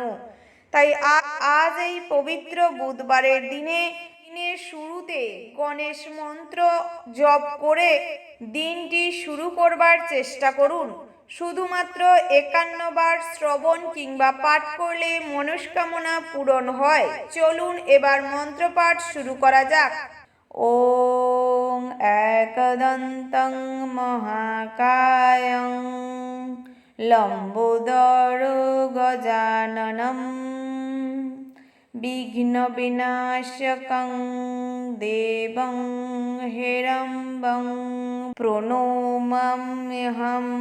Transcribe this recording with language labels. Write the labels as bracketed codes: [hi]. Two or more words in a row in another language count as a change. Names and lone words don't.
[bn] তাই আজ এই পবিত্র বুধবারের দিনের শুরুতে গণেশ মন্ত্র জপ করে দিনটি শুরু করবার চেষ্টা করুন। শুধুমাত্র 51 বার শ্রবণ কিংবা পাঠ করলে মনস্কামনা পূরণ হয়। চলুন এবার মন্ত্রপাঠ শুরু করা যাক। [sa] ওং একদন্तं মহাকায়ং লম্বোদরো গজাননম বিঘ্ন বিনাশকং দেবং হেরম্বং প্রণমাম্যহম।